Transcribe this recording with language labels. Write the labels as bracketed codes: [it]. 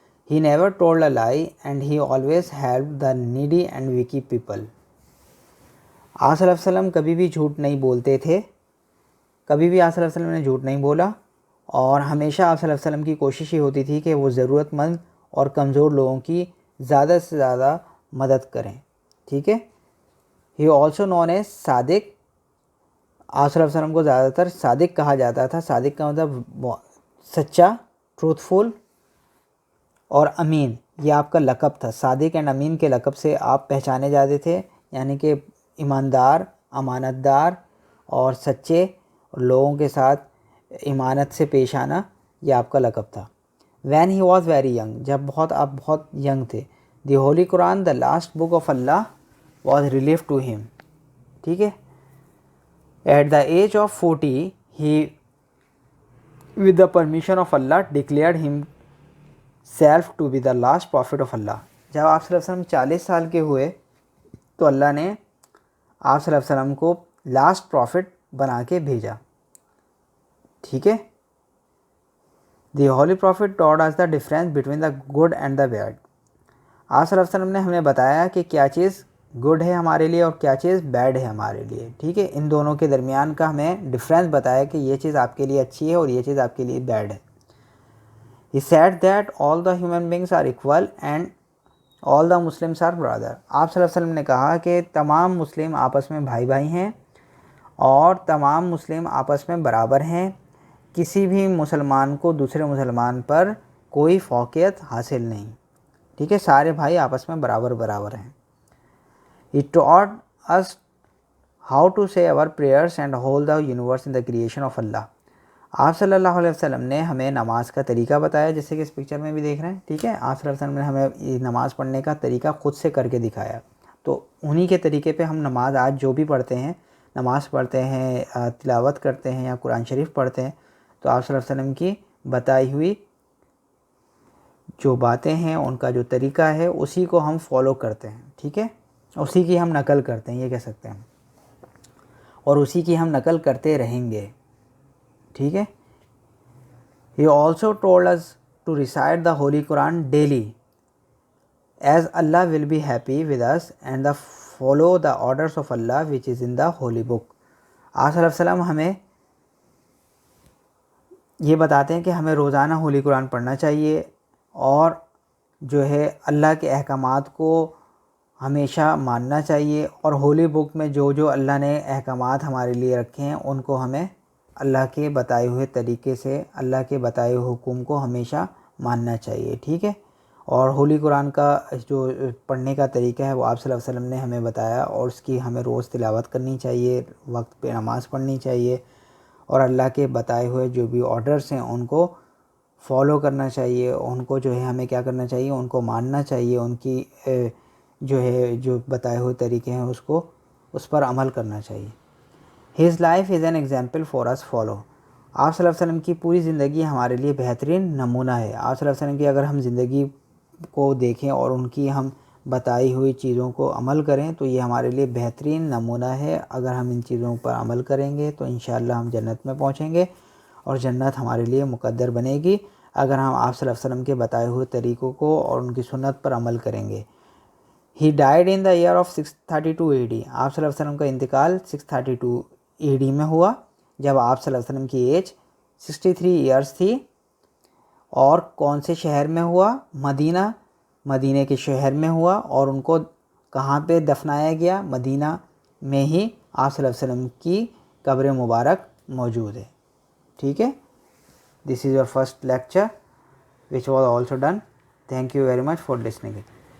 [en] He never told a lie and he always helped the needy and weak people. [ur] آپ صلی اللہ علیہ وسلم کبھی بھی جھوٹ نہیں بولتے تھے, کبھی بھی آپ صلی اللہ علیہ وسلم نے جھوٹ نہیں بولا, اور ہمیشہ آپ صلی اللہ علیہ وسلم کی کوشش یہ ہوتی تھی کہ وہ ضرورت مند اور کمزور لوگوں کی زیادہ سے زیادہ مدد کریں. ٹھیک ہے. [en] He also known as Sadiq. [ur] آپ صلی اللہ علیہ وسلم کو زیادہ تر صادق کہا جاتا تھا. صادق کا مطلب سچا, ٹروتھفل, اور امین یہ آپ کا لقب تھا. صادق اینڈ امین کے لقب سے آپ پہچانے جاتے تھے, یعنی کہ ایماندار, امانت دار اور سچے, اور لوگوں کے ساتھ ایمانت سے پیش آنا, یہ آپ کا لقب تھا. [en] when he was very young, [ur] جب آپ بہت ینگ تھے. [en] The holy Quran the last book of Allah was relief to him. [ur] ٹھیک ہے. [en] At the age of 40 he with the permission of Allah declared himself to be the last prophet of Allah. [ur] جب آپ صلی اللہ علیہ وسلم 40 سال کے ہوئے تو اللہ نے آپ صلی اللہ علیہ وسلم کو لاسٹ پروفٹ بنا کے بھیجا. ٹھیک ہے. دی holy prophet ٹاٹ اس the difference between the good and the bed. آپ صلی اللہ علیہ وسلم نے ہمیں بتایا کہ کیا چیز گڈ ہے ہمارے لیے اور کیا چیز بیڈ ہے ہمارے لیے. ٹھیک ہے. ان دونوں کے درمیان کا ہمیں ڈفرینس بتایا کہ یہ چیز آپ کے لیے اچھی ہے اور یہ چیز آپ کے لیے بیڈ ہے. [en] He said that all the human beings are equal and all the Muslims are brother. [ur] آپ صلی اللہ علیہ وسلم نے کہا کہ تمام مسلم آپس میں بھائی بھائی ہیں اور تمام مسلم آپس میں برابر ہیں. کسی بھی مسلمان کو دوسرے مسلمان پر کوئی فوقیت حاصل نہیں، ٹھیک ہے، سارے بھائی آپس میں برابر برابر ہیں. [en] He taught us how to say our prayers and hold the universe in the creation of Allah. [ur] آپ صلی اللہ علیہ وسلم نے ہمیں نماز کا طریقہ بتایا، جیسے کہ اس پکچر میں بھی دیکھ رہے ہیں، ٹھیک ہے. آپ صلی اللہ علیہ وسلم نے ہمیں نماز پڑھنے کا طریقہ خود سے کر کے دکھایا. تو انہی کے طریقے پہ ہم نماز آج جو بھی پڑھتے ہیں، نماز پڑھتے ہیں، تلاوت کرتے ہیں یا قرآن شریف پڑھتے ہیں، تو آپ صلی اللہ علیہ وسلم کی بتائی ہوئی جو باتیں ہیں، ان کا جو طریقہ ہے، اسی کو ہم فالو کرتے ہیں، ٹھیک ہے، اسی کی ہم نقل کرتے ہیں، یہ کہہ سکتے ہیں، اور اسی کی ہم نقل کرتے رہیں گے، ٹھیک ہے. [en] He also told us to recite the Holy Quran daily, as Allah will be happy with us, and follow the orders of Allah which is in the Holy Book. [ur] آپ صلی اللہ علیہ وسلم ہمیں یہ بتاتے ہیں کہ ہمیں روزانہ ہولی قرآن پڑھنا چاہیے، اور جو ہے اللہ کے احکامات کو ہمیشہ ماننا چاہیے، اور ہولی بک میں جو جو اللہ نے احکامات ہمارے لیے رکھے ہیں ان کو ہمیں اللہ کے بتائے ہوئے طریقے سے، اللہ کے بتائے ہوئے حکم کو ہمیشہ ماننا چاہیے، ٹھیک ہے. اور ہولی قرآن کا جو پڑھنے کا طریقہ ہے وہ آپ صلی اللہ علیہ وسلم نے ہمیں بتایا، اور اس کی ہمیں روز تلاوت کرنی چاہیے، وقت پہ نماز پڑھنی چاہیے، اور اللہ کے بتائے ہوئے جو بھی آرڈرز ہیں ان کو فالو کرنا چاہیے، ان کو جو ہے ہمیں کیا کرنا چاہیے، ان کو ماننا چاہیے، ان کی جو ہے جو بتائے ہوئے طریقے ہیں اس پر عمل کرنا چاہیے. [en] His life is an example for us follow. [ur] آپ صلی اللہ علیہ وسلم کی پوری زندگی ہمارے لیے بہترین نمونہ ہے. آپ صلی اللہ علیہ وسلم کی اگر ہم زندگی کو دیکھیں اور ان کی ہم بتائی ہوئی چیزوں کو عمل کریں تو یہ ہمارے لیے بہترین نمونہ ہے. اگر ہم ان چیزوں پر عمل کریں گے تو انشاءاللہ ہم جنت میں پہنچیں گے، اور جنت ہمارے لیے مقدر بنے گی اگر ہم آپ صلی اللہ علیہ وسلم کے بتائے ہوئے طریقوں کو اور ان کی سنت پر عمل کریں گے. [en] He died in the year of 632 AD. [ur] آپ صلی اللہ علیہ وسلم کا انتقال 632 AD میں ہوا، جب آپ صلی اللہ علیہ وسلم کی ایج 63 ایئرس تھی. اور کون سے شہر میں ہوا؟ مدینہ کے شہر میں ہوا. اور ان کو کہاں پہ دفنایا گیا؟ مدینہ میں ہی آپ صلی اللہ علیہ وسلم کی قبر مبارک موجود ہے، ٹھیک ہے. [en] This is your first lecture which was also done. Thank you very much for listening it.